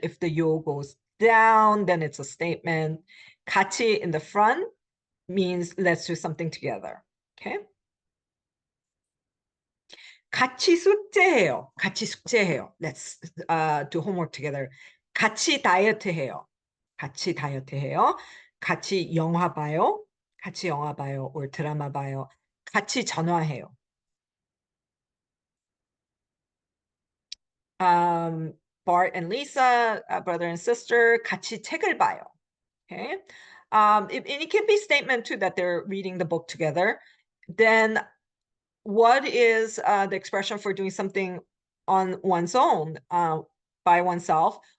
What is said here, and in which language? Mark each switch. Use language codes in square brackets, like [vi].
[en] If the yo goes down, then it's a statement. 같이 in the front means let's do something together. Okay. [ko] 같이 숙제해요. 같이 숙제해요. [en] Let's do homework together. [ko] 같이 다이어트 해요. 같이 다이어트 해요. 같이 영화 봐요. 같이 영화 봐요. or 드라마 봐요. 같이 전화해요. [en] Bart and Lisa, brother and sister, [ko] 같이 책을 봐요. [en] Okay. And it can be statement too that they're reading the book together. Then what is the expression for doing something on one's own, by oneself?